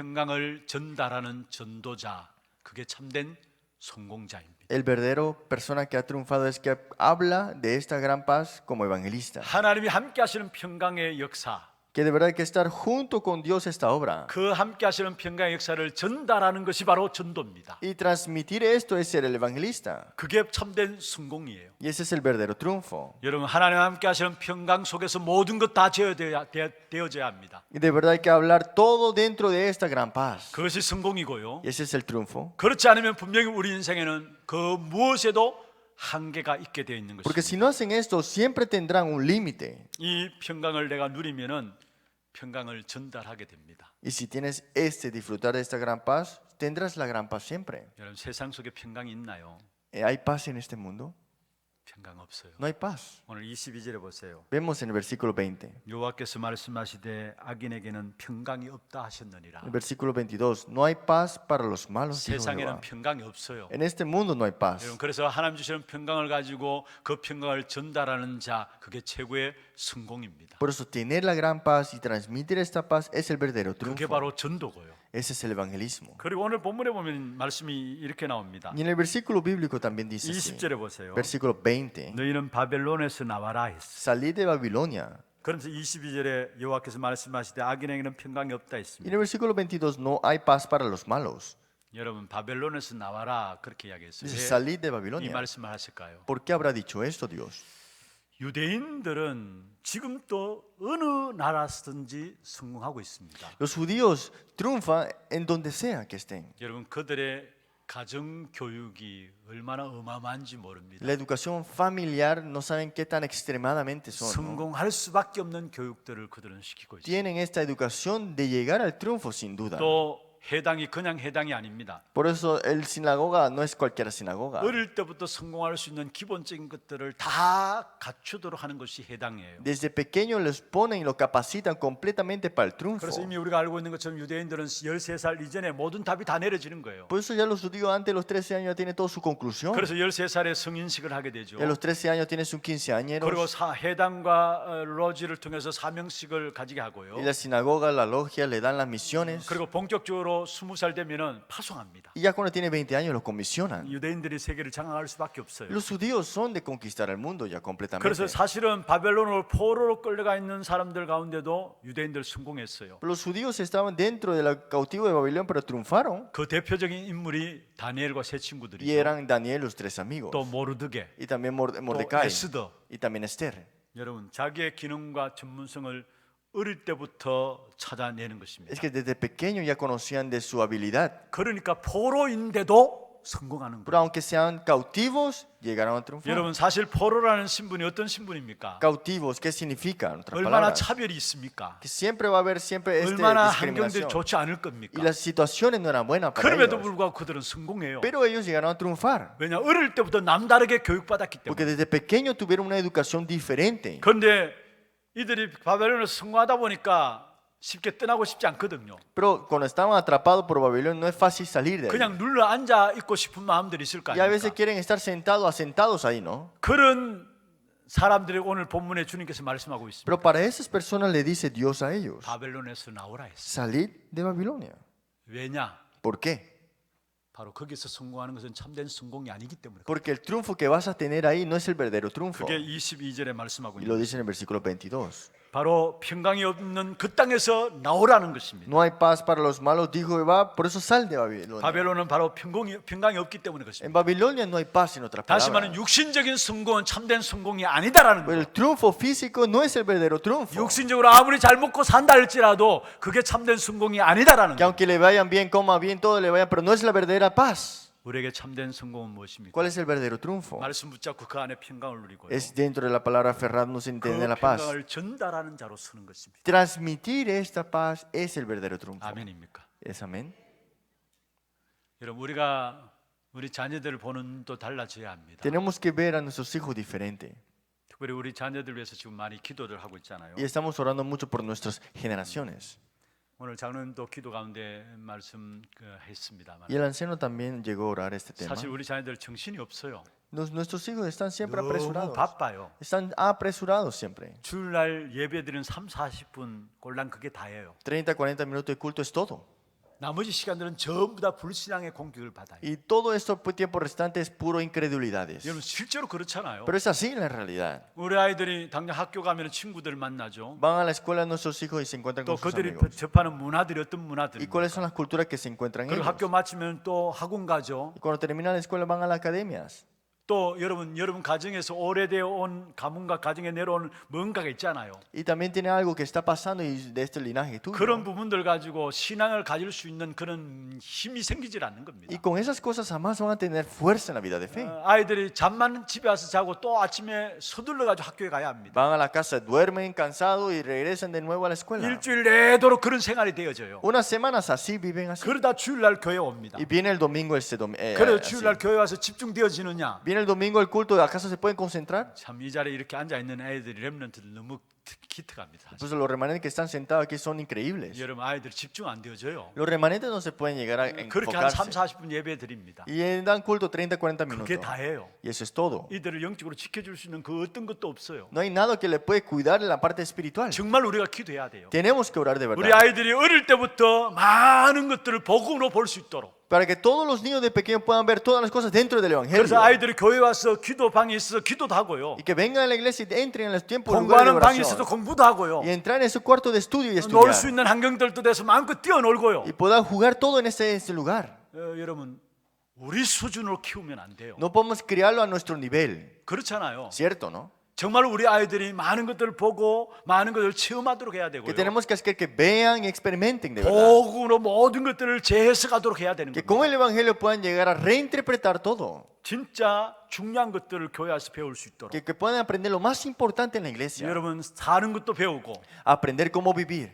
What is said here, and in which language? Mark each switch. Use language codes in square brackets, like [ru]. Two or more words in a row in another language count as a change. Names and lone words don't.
[ko] 여러분 하나님의 평강을 전달하는 전도자 그게 참된 성공자입니다. [es] El verdadero persona que ha triunfado es que habla de esta gran paz como evangelista. [ko] 하나님이 함께 하시는 평강의 역사, [es] Que de verdad hay que estar junto con Dios esta obra. [ko] 그 함께 하시는 평강의 역사를 전달하는 것이 바로 전도입니다. [es] Y transmitir esto es ser el evangelista. [ko] 그게 참된 성공이에요. [es] Y ese es el verdadero triunfo. [ko] 여러분, 하나님 함께 하시는 평강 속에서 모든 것 다 되어져야 합니다. [es] Y de verdad hay que hablar todo dentro de esta gran paz. [ko] 그것이 성공이고요. [es] Y ese es el triunfo. [ko] 그렇지 않으면 분명히 우리 인생에는 그 무엇에도 한계가 있게 되어 있는 [es] Porque [ko] 것입니다. [es] si no hacen esto, siempre tendrán un límite. [ko] 이 평강을 내가 누리면은 평강을 전달하게 됩니다. [es] Y si tienes disfrutar de esta gran paz, tendrás la gran paz siempre. [ko] 여러분, 세상 속에 평강이 있나요? [es] ¿Hay paz en este mundo? [ko] 평강 없어요. [es] No hay paz. [ko] 오늘 22절에 보세요. [es] Vemos en el versículo 20. [ko] 여호와께서 말씀하시되 악인에게는 평강이 없다 하셨느니라. [es] El versículo 22. No hay paz para los malos. Dijo [ko] 세상에는 [es] Jehová. [ko] 평강이 없어요. [es] En este mundo no hay paz. [ko] 여러분, 그래서 하나님 주시는 평강을 가지고 그 평강을 전달하는 자, 그게 최고의 성공입니다. [es] Por eso tener la gran paz y transmitir esta paz es el verdadero [ko] 그게 [es] triunfo. [ko] 바로 전도고요. [es] Ese es el evangelismo. [ko] 그리고 오늘 본문에 보면 말씀이 이렇게 나옵니다. [es] Y en el versículo bíblico también dice así. [ko] 20절에 보세요. [es] Versículo 20. [ko] 너희는 바벨론에서 나와라 했어. [es] Salid de Babilonia. [ko] 그러면서 22절에 여호와께서 말씀하시되 악인에게는 평강이 없다 [es] Y en [ko] 했습니다. [es] el versículo 22. No hay paz para los malos. [ko] 여러분, 바벨론에서 나와라 그렇게 이야기했어요. [es] Dice [ko] 왜 [es] salid de [ko] 이 [es] Babilonia. [ko] 말씀을 하실까요? [es] ¿Por qué habrá dicho esto Dios? [ko] 유대인들은 지금 또 어느 나라든지 성공하고 있습니다. [es] Los judíos triunfan en donde sea que estén. [ko] 여러분, 그들의 가정 교육이 얼마나 어마어마한지 모릅니다. [es] La educación familiar no saben qué tan extremadamente son. ¿No? [ko] 성공할 수밖에 없는 교육들을 그들은 시키고 있습니다. [es] Tienen esta educación de llegar al triunfo sin duda. [ko] 또 해당이 그냥 해당이 아닙니다. [es] Por eso el sinagoga no es cualquier sinagoga. [ko] 어릴 때부터 성공할 수 있는 기본적인 것들을 다 갖추도록 하는 것이 해당이에요. [es] Desde pequeños les ponen y los capacitan completamente para el triunfo. [ko] 그래서 이미 우리가 알고 있는 것처럼 유대인들은 13살 이전에 모든 답이 다 내려지는 거예요. [es] Por eso ya los judíos antes de los 13 años ya tienen toda su conclusión. [ko] 그래서 13살에 성인식을 하게 되죠. [es] Y a los 13 años tienes un [ko] 그리고 [es] quinceañeros. [ko] 해당과 로지를 통해서 사명식을 가지게 하고요. [es] Y la sinagoga, la logia le dan las misiones. [ko] 그리고 본격적으로 20살 되면은 파송합니다. [es] Y ya cuando tiene 20 años los comisionan. [ko] 유대인들이 세계를 장악할 수밖에 없어요. [es] Los judíos son de conquistar el mundo ya completamente. [ko] 그래서 사실은 바벨론으로 포로로 끌려가 있는 사람들 가운데도 유대인들 성공했어요. [es] Los judíos estaban dentro del cautivo de Babilonia, pero triunfaron. [ko] 그 대표적인 인물이 다니엘과 세 [es] Y [ko] 친구들이죠. [es] eran Daniel, los tres amigos. [ko] 또 모르드게, [es] Y también [ko] 또 [es] Mordecai. [ko] 에스더. [es] Y también Esther. [ko] 여러분, 자기의 기능과 전문성을 어릴 때부터 찾아내는 것입니다. [es] Es que desde pequeño ya conocían de su habilidad. [ko] 그러니까 포로인데도 성공하는 [es] Pero [ko] 거예요. [es] aunque sean cautivos, llegaron a triunfar. [ko] 여러분, 사실 포로라는 신분이 어떤 신분입니까? [es] Cautivos, ¿qué significa? En otras [ko] 얼마나 [es] palabras, [ko] 차별이 있습니까? [es] que siempre va a haber siempre [ko] 얼마나 환경들이 [es] discriminación. [ko] 좋지 않을 [es] Y [ko] 겁니까? [es] las situaciones no eran buenas para [ko] 그럼에도 [es] ellos. [ko] 불구하고 그들은 성공해요. [es] Pero ellos llegaron a triunfar. [ko] 왜냐, 어릴 때부터 남다르게 교육받았기 [es] Porque [ko] 때문에. [es] desde pequeño tuvieron una educación diferente. [ko] 그런데 이들이 바벨론에서 성공하다 보니까 쉽게 떠나고 싶지 않거든요. [es] Pero cuando estaban atrapados por Babilonia no es fácil salir de ahí. [ko] 그냥 눌러 앉아 있고 싶은 마음들이 있을 거 [es] Y a veces [ko] 아닙니까? [es] quieren estar asentados ahí, ¿no? [ko] 그런 사람들이 오늘 본문에 주님께서 말씀하고 있습니다. [es] Pero para esas personas le dice Dios a ellos, [ko] 바벨론에서 나오라 했어요. [es] salid de Babilonia. [ko] 왜냐? [es] ¿Por qué? [ko] 바로 거기서 성공하는 것은 참된 성공이 아니기 때문에. [es] Porque el triunfo que vas a tener ahí no es el verdadero triunfo. [ko] 그게 22절에 말씀하고 [es] Y [ko] 있는 [es] lo [ko] 거예요. [es] dice en el versículo 22. [ko] 바로 평강이 없는 그 땅에서 나오라는 것입니다. [es] No hay paz para los malos, dijo Jehová, por eso sal de Babilonia. [ko] 바벨론은 바로 평강이 없기 때문에 [es] En [ko] 그렇습니다. [es] Babilonia no hay paz, en otras [ko] 다시 말하면 [es] palabras. [ko] 육신적인 성공은 참된 성공이 아니다라는 [es] Pero [ko] 거예요. [es] el triunfo físico no es el verdadero triunfo. [ko] 육신적으로 아무리 잘 먹고 산다 할지라도 그게 참된 성공이 아니다라는 [es] Que [ko] 거예요. [es] aunque le vayan bien, coma bien, todo le vaya, pero no es la verdadera paz. [ko] 우리에게 참된 성공은 무엇입니까? [es] ¿Cuál es el verdadero triunfo? [ko] 말씀 붙잡고 그 안에 평강을 누리고요. [es] Es dentro de la palabra aferrarnos en [ko] 그 [es] tener la paz. [ko] 평강을 전달하는 자로 서는 것입니다. [es] Transmitir esta paz es el verdadero triunfo. [ko] 아멘입니까? [es] ¿Es amén? [ko] 여러분, 우리가 우리 자녀들을 보는 눈도 달라져야 합니다. [es] Tenemos que ver a nuestros hijos diferente. [ko] 특별히 우리 자녀들 위해서 지금 많이 기도를 하고 있잖아요. [es] Y estamos orando mucho por nuestras generaciones. [ko] 오늘 장로님도 기도 가운데 말씀했습니다만 [es] Y el anciano también llegó a orar este tema. [ko] 사실 우리 자녀들 정신이 없어요. [es] Nuestros hijos están siempre [ko] 너무 [es] apresurados. [ko] 바빠요. [es] Están apresurados siempre. [ko] 주일날 예배드리는 3, 40분 꼴랑 그게 다예요. [es] 30, 40 minutos de culto es todo. [ko] 나머지 시간들은 전부 다 불신앙의 공격을 받아요. [es] Y todo esto tiempo restante es puro incredulidades. [ko] 여러분 실제로 그렇잖아요. [es] Pero es así en la realidad. [ko] 우리 아이들이 당장 학교 가면 친구들 만나죠. [es] Van a la escuela nuestros hijos y se encuentran [ko] 또 [es] con sus [ko] 그들이 [es] amigos. [ko] 접하는 문화들이 어떤 [es] ¿Y [ko] 문화들입니까? [es] cuáles son las culturas que se encuentran [ko] 그리고 [es] ellos? [ko] 학교 마치면 또 학원 가죠. [es] Y cuando terminan la escuela van a las academias. [ko] 또 여러분 가정에서 오래되어 온 가문과 가정에 내려온 뭔가가 있잖아요. [es] Y también tiene algo que está pasando y de este linaje tuyo. [ko] 그런 부분들 가지고 신앙을 가질 수 있는 그런 힘이 생기질 않는 겁니다. [es] Y con esas cosas jamás van a tener fuerza en la vida de fe. [ko] 아이들이 잠만 집에 와서 자고 또 아침에 서둘러 가지고 학교에 가야 합니다. [es] Van a la casa, duermen cansados y regresan de nuevo a la escuela. [ko] 일주일 내도록 그런 생활이 되어져요. [es] Unas semanas así viven así. [ko] 그러다 주일날 교회 옵니다. [es] Y viene el domingo [ko] 그래서 [es] así. [ko] 주일날 교회 와서 집중되어지느냐? [es] Viene el domingo el culto, ¿acaso se pueden concentrar? [ko] 참 이 자리에 이렇게 앉아 있는 애들이 렘넌트들 너무 기특합니다. [es] Pues los remanentes que están sentados aquí son increíbles. [ko] 여러분 아이들 집중 안 되어져요. [es] Los remanentes no se pueden llegar a [ko] 그렇게 한 3, [es] enfocarse. [ko] 40분 예배 드립니다. [es] Y dan culto 30, 40 [ko] 그게 [es] minutos. [ko] 다예요. [es] Y eso es todo. [ko] 이들을 영적으로 지켜줄 수 있는 그 어떤 것도 없어요. [es] No hay nada que le puede cuidar en la parte espiritual. [ko] 정말 우리가 기도해야 돼요. [es] Tenemos que orar de [ko] 우리 [es] verdad. [ko] 아이들이 어릴 때부터 많은 것들을 복음으로 볼 수 있도록. [es] Para que todos los niños de pequeños puedan ver todas las cosas dentro del Evangelio. [ko] 그래서 아이들이 교회 와서 기도방에 있어서 기도도 하고요. [es] Y que vengan a la iglesia y entren en los tiempos de lugares de [ko] 공부하는 방에 있어서 [es] oración. [ko] 공부도 하고요. [es] Y entrar en su cuarto de estudio y [ko] 놀 수 [es] estudiar. [ko] 있는 환경들도 돼서 마음껏 뛰어놀고요. [es] Y puedan jugar todo en ese lugar. [ko] 여러분 우리 수준으로 키우면 안 돼요. [es] No podemos criarlo a nuestro nivel. [ko] 그렇잖아요. [es] ¿Cierto, no? [ko] 정말 우리 아이들이 많은 것들을 보고 많은 것을 체험하도록 해야 [es] Que [ko] 되고요. [es] tenemos que hacer que vean y experimenten de verdad. [ko] 복음으로 모든 것들을 재해석하도록 해야 되는 [es] Que [ko] 겁니다. [es] con el Evangelio puedan llegar a reinterpretar todo. [ko] 진짜 중요한 것들을 교회 와서 배울 수 있도록. [es] Que puedan aprender lo más importante en la iglesia. [ko] 여러분 사는 것도 배우고 [es] Aprender cómo vivir.